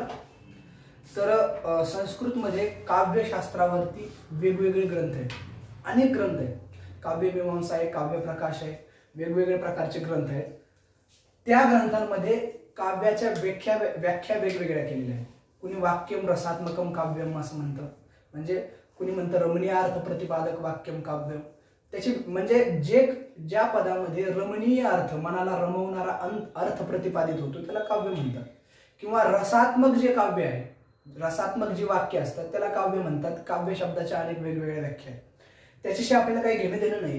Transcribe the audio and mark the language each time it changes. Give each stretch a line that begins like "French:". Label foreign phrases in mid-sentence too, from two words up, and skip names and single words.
Marathi: तर संस्कृत मध्ये काव्यशास्त्रावरती वेगवेगळे ग्रंथ आहेत, अनेक ग्रंथ आहेत। काव्यमीमांसा आहे, काव्य प्रकाश आहे, वेगवेगळे प्रकारचे ग्रंथ आहेत। त्या ग्रंथांमध्ये काव्याच्या व्याख्या वेगवेगळ्या केलेल्या आहेत। कुणी
Sanskrit: वाक्यम रसात्मकम काव्यम
Marathi: असं म्हणतं, म्हणजे कुणी म्हणतं
Sanskrit: रमणीय अर्थ प्रतिपादक वाक्यम काव्यम।
Marathi: त्याची म्हणजे ज्या पदामध्ये रमणीय अर्थ, मनाला रमवणारा अर्थ प्रतिपादित होतो त्याला काव्य म्हणतात। किंवा रसात्मक जे काव्य आहे, रसात्मक जी वाक्य असतात त्याला काव्य म्हणतात। काव्य शब्दाच्या अनेक वेगवेगळ्या व्याख्या आहेत, त्याच्याशी आपल्याला काही घेणं देणं नाहीये।